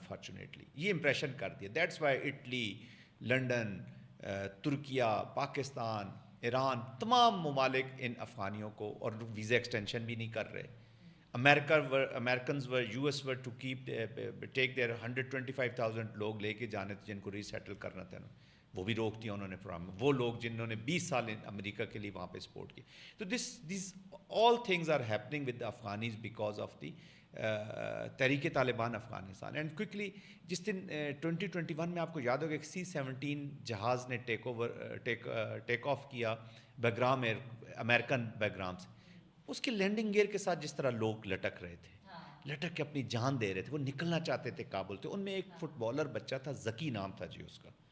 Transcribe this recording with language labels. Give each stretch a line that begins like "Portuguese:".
Urdu: Unfortunately یہ impression کر دیا.
English: that's why
Urdu: Italy, London, Türkiye, Pakistan, Iran, تمام ممالک ان افغانیوں کو، اور ویزا ایکسٹینشن بھی نہیں کر رہے.
English: Americans were US were to take their
Urdu: 125,000 لوگ لے کے جانے تھے جن کو ریسیٹل کرنا تھا نا، وہ بھی روک دیا انہوں نے پروگرام. وہ لوگ جنہوں نے 20 سال امریکہ کے لیے وہاں پہ سپورٹ کی.
English: تو these all things are happening with the Afghanis because of the Tehreek Taliban Afghanistan. And quickly
Urdu: جس دن 2021 میں آپ کو یاد ہوگا ایک C-17 جہاز نے ٹیک آف کیا بیگرام امریکن بیگرام سے، اس کے لینڈنگ گیئر کے ساتھ جس طرح لوگ لٹک رہے تھے، لٹک کے اپنی جان دے رہے تھے، وہ نکلنا چاہتے تھے کابل سے. ان میں ایک فٹ بالر بچہ تھا، ذکی نام تھا جی اس کا.